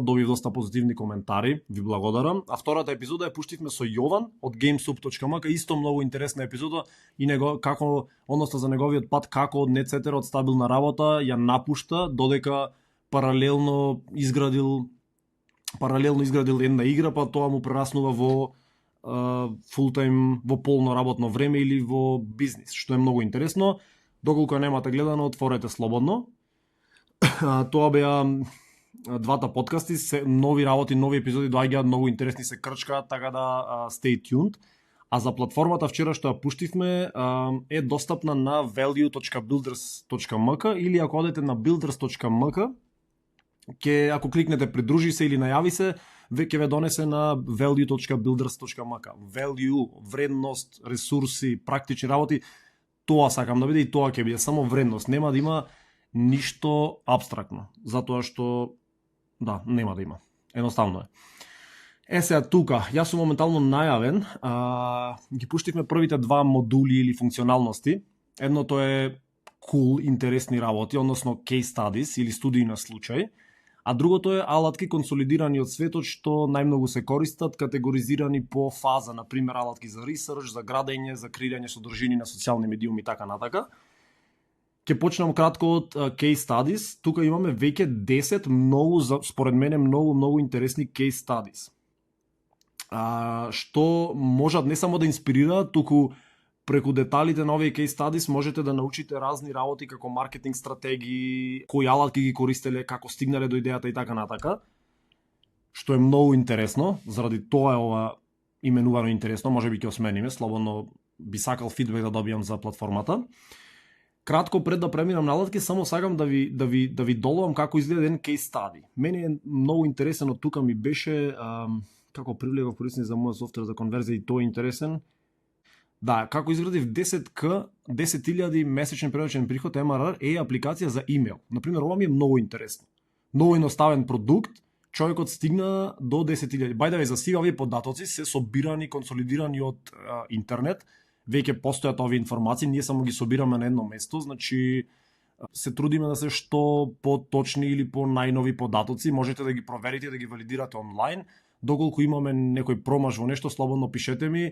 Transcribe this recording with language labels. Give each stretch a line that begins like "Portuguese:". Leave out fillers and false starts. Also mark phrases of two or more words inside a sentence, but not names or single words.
Macedonian: Добив доста позитивни коментари, ви благодарам. А втората епизода ја пуштивме со Јован од gamesoup.mk, исто многу интересна епизода и односно за неговиот пат како од NetSetter, од стабилна работа ја напушта, додека паралелно изградил една игра, па тоа му прераснува во фултайм, во полно работно време или во бизнис, што е многу интересно. Доколку немате гледано, отворете слободно. Тоа беа 2 подкасти, нови работи, нови епизоди доаѓаат, многу интересни се крчкаат, така да
English: stay tuned.
Macedonian: А за платформата вчера што ја пуштивме е достапна на value.builders.mk или ако одете на builders.mk, ако кликнете придружи се или најави се, веќе ве донесе на value.builders.mk. Value, вредност, ресурси, практични работи, тоа сакам да биде и тоа ќе биде само вредност. Нема да има ништо абстрактно, затоа што нема да има. Едноставно е. Сега тука, јас сум моментално најавен, ги пуштивме првите 2 модули или функционалности. Едното е cool, интересни работи, односно
English: case studies
Macedonian: или студии на случај, а другото е алатки консолидирани од светот што најмногу се користат, категоризирани по фаза, например алатки за ресерч, за градење, за креирање содржини на социјални медиуми и така натака. Ќе почнам кратко од
English: case studies.
Macedonian: Тука имаме веќе 10 според мене многу интересни
English: case studies.
Macedonian: Што можат не само да инспирираат, туку преку деталите на овие
English: case studies
Macedonian: можете да научите разни работи како маркетинг стратегии, кои алатки ги користеле, како стигнале до идејата и така натака. Што е многу интересно, заради тоа е ова именувано интересно, можеби ќе осмениме, слободно би сакал фидбек да добијам за платформата. Кратко пред да преминам на алатки, само сакам да ви доловам како изгледа еден
English: case study.
Macedonian: Мене е многу интересно, тука ми беше Како привлеков корисник за мојот софтвер за конверзија и тој е интересен. Да, како изградив 10.000 месечен периодичен приход MRR е апликација за имейл. Например, ова ми е многу интересно. Многу едноставен продукт, човекот стигна до 10.000.
English: By the way,
Macedonian: за сега овие податоци се собирани, консолидирани од интернет. Веќе постојат овие информации, ние само ги собираме на едно место, значи се трудиме да се што поточни или по најнови податоци, можете да ги проверите и да ги валидирате онлайн. Доколку имаме некој промаш во нешто, слободно пишете ми.